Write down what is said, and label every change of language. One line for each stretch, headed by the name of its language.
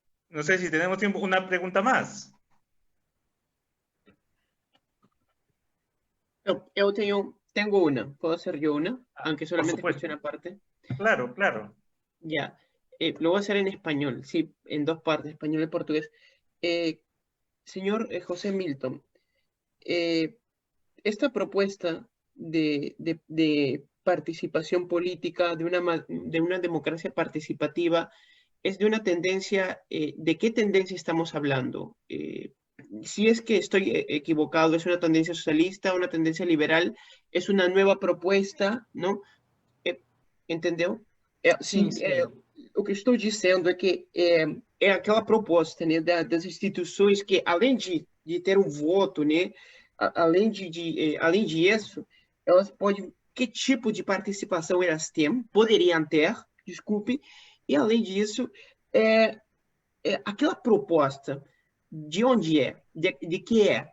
Spanish: No sé si tenemos tiempo, una pregunta más.
Portuguese: Eu tenho uma. Posso ser eu uma?
Spanish: Aunque solamente cuestión aparte. Claro, claro. Ya. lo voy a hacer en español, sí, en dos partes, español y portugués. Señor José Milton, esta propuesta de participación política, de una democracia participativa, es de una tendencia, ¿de qué tendencia estamos hablando? Si es que estoy equivocado, ¿es una tendencia socialista, una tendencia liberal? ¿Es una nueva propuesta, não?
Portuguese: Entendeu? Sim, sim. O que estou dizendo é que é aquela proposta, né, das instituições que, além de ter um voto, né, além disso, elas podem, que tipo de participação elas têm, poderiam ter, desculpe, e além disso, aquela proposta, de onde é? De que é?